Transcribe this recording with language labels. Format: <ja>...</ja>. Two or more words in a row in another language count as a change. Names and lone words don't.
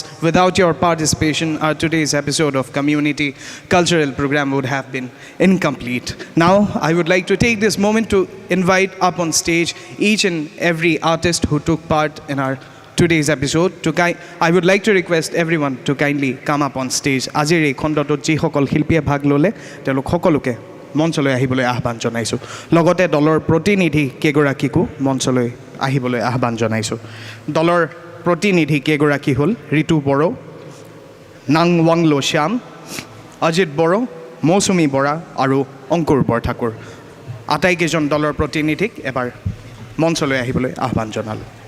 <en>Without your participation, our today's episode of Community Cultural Program would have been incomplete. Now, I would like to take this moment to invite up on stage each and every artist who took part in our today's episode. I would like to request everyone to kindly come up on stage.</en> <as>আজিৰ এই খণ্ডটোত যি সকল শিল্পীয়ে ভাগ ল'লে, তেওঁলোক সকলোকে মঞ্চলৈ আহিবলৈ আহ্বান জনাইছোঁ লগতে দলৰ প্ৰতিনিধি কেগৰাকীকো মঞ্চলৈ আহিবলৈ আহ্বান জনাইছোঁ দলৰ প্ৰতিনিধি কেগৰাকী হ'ল ঋতু বড়ো নাং ৱাংলো শ্যাম অজিত বড়ো মৌচুমী বৰা আৰু অংকুৰ বৰঠাকুৰ আটাইকেইজন দলৰ প্ৰতিনিধিক এবাৰ মঞ্চলৈ আহিবলৈ আহ্বান জনালোঁ</as>